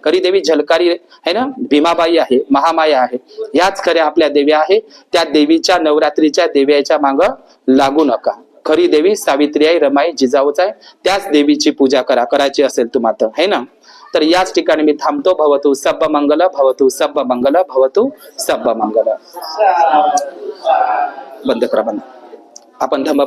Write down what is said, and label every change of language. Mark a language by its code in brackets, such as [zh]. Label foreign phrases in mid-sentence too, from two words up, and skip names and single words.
[mr] खरी देवी झलकारी आहे ना, भीमाबाई आहे, महामाया आहे. ह्याच खऱ्या आपल्या देव्या आहे. त्या देवीच्या, नवरात्रीच्या देव्याच्या माग लागू नका. खरी देवी सावित्री आई, रमाई, जिजाऊच आहे. त्याच देवीची पूजा करा, करायची असेल तुम्हाला, है ना? तर याच ठिकाणी मी थांबतो. [pi] भवतु सब्ब मंगल, भवतु सब्ब मंगल, भवतु सब्ब मंगल. [mr] बंद करा, बंद. आपण धम्म